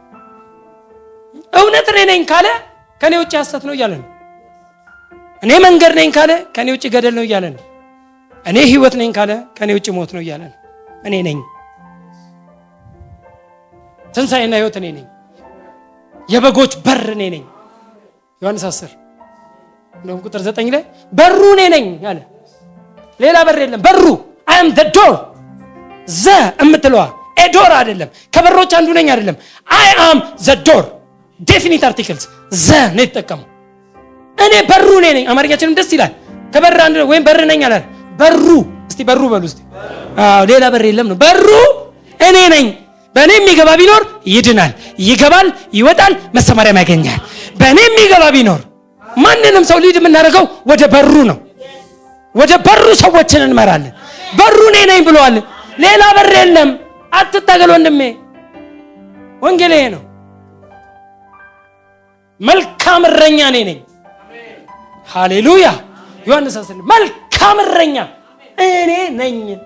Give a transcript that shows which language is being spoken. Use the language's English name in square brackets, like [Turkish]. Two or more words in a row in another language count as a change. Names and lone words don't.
[Amharic] እውነት እኔ ነኝ ካለ ከኔ ውጭ ሐሰት ነው እያለ ነው። እኔ መንገድ ነኝ ካለ ከኔ ውጭ ገደል ነው እያለ ነው። እኔ ህይወት ነኝ ካለ ከኔ ውጭ ሞት ነው እያለ ነው። እኔ ነኝ ትንሣኤና ህይወት እኔ ነኝ። የበጎች በር እኔ ነኝ። ዮሐንስ 10 እንደውም ቁጥር 9 ላይ በሩ እኔ ነኝ አለ። ሌላ በር የለም። በሩ [English] I am the door። [Amharic] እምትለዋ ዶር አይደለም፣ ከበሮች አንዱ ነኝ አይደለም። [English] I am the door definite articles [Amharic] ነው የተጠቀመው። እኔ በሩ እኔ ነኝ። አማርኛችንም ደስ ይላል። ከበር አንዱ ወይም በር ነኝ አለ። በሩ እስቲ በሩ በሉ እስቲ። ሌላ በር የለም ነው። በሩ እኔ ነኝ። በእኔ የሚገባ ቢኖር ይድናል፣ ይገባል፣ ይወጣል፣ መሰማሪያም ያገኛል። በእኔ የሚገባ ቢኖር ማንንም ሰው ሊድ የምናደርገው ወደ በሩ ነው። ወደ በሩ ሰዎችን እንመራለን። በሩ እኔ ነኝ ብለዋል። ሌላ በር የለም። አትታገል ወንድሜ፣ ወንጌል ይሄ ነው። መልካም እረኛ እኔ ነኝ። ሃሌሉያ። ዮሐንስ 10 መልካም እረኛ እኔ ነኝ።